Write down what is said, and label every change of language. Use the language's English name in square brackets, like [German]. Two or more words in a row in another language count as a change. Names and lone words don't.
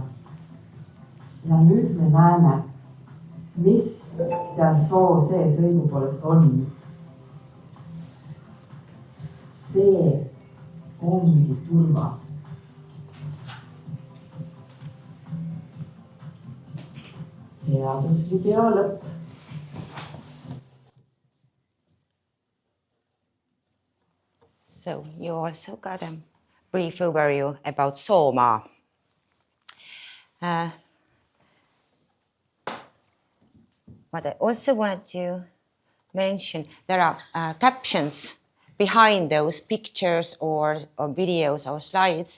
[Estonian] Ja nüüd me näeme, mis seal soo sees õigupoolest on. See ongi turbas. Teadusvideo lõpp. [English] So you also got a brief overview about Soomaa. What I also wanted to mention, there are captions behind those pictures or videos or slides.